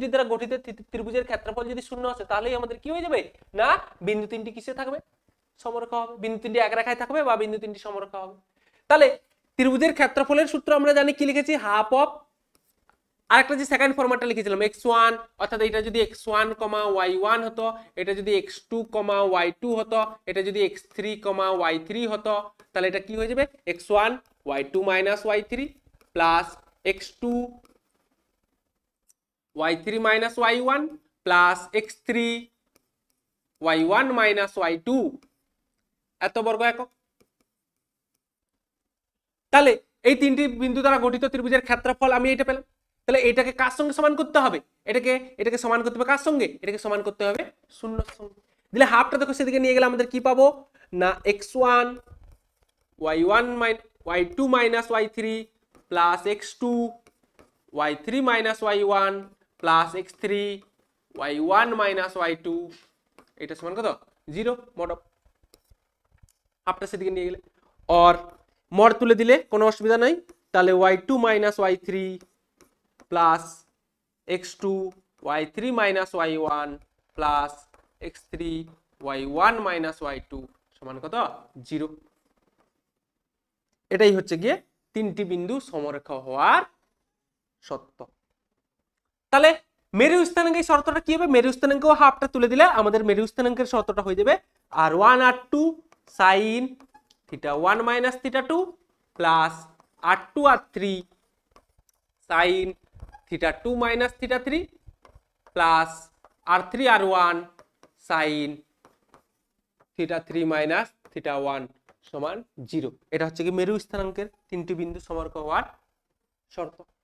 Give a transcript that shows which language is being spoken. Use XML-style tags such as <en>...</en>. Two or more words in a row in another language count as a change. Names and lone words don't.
<bn>দ্বারা গঠিত ত্রিভুজের ক্ষেত্রফল যদি 0 আসে তাহলেই আমাদের কি হয়ে যাবে না বিন্দু তিনটি কিসে থাকবে সমরেখা হবে বিন্দু তিনটি এক রেখায় থাকবে বা বিন্দু তিনটি সমরেখা হবে তাহলে ত্রিভুজের ক্ষেত্রফলের সূত্র আমরা জানি কি লিখেছি</bn> <en>half of</en> <bn>আরেকটা যে</bn> <en>second formatটা</en> <bn>লিখেছিলাম x1 অর্থাৎ এটা যদি x1, y1 হতো এটা যদি x2, y2 হতো এটা যদি x3, y3 হতো তাহলে এটা কি হয়ে যাবে x1 y2 - y3 প্লাস x2 y3 - y1 প্লাস x3 y1 - y2 এত বর্গ একক তাহলে এই তিনটি বিন্দু দ্বারা গঠিত ত্রিভুজের ক্ষেত্রফল আমি এটা পেলাম তাহলে এটাকে কার সঙ্গে সমান করতে হবে এটাকে সমান করতে হবে কার সঙ্গে এটাকে সমান করতে হবে 0 এর সঙ্গে দিলে হাফটা দেখো সেদিকে নিয়ে গেলে আমাদের কি পাবো না x1 y1 y2 - y3 প্লাস x2 y3 - y1 প্লাস x3 y1 - y2 এটা সমান কত 0 মড হাফটা সেদিকে নিয়ে গেলে আর মড তুলে দিলে কোনো অসুবিধা নাই তাহলে y2 - y3 প্লাস x2 y3 - y1 প্লাস x3 y1 - y2 সমান কত 0 এটাই হচ্ছে গিয়ে তিনটি বিন্দু সমরেখা হওয়ার শর্ত তাহলে মেরু স্থানাঙ্ক এই শর্তটা কি হবে মেরু স্থানাঙ্কও হাফটা তুলে দিলে আমাদের মেরু স্থানাঙ্কের শর্তটা হয়ে যাবে r1 r2 sin θ1 - θ2 প্লাস r2 r3 sin θ2 - θ3 প্লাস r3 r1 sin θ3 - θ1 সমান 0 এটা হচ্ছে কি মেরু স্থানাঙ্কের তিনটি বিন্দু সমরেখ হওয়ার শর্ত</bn>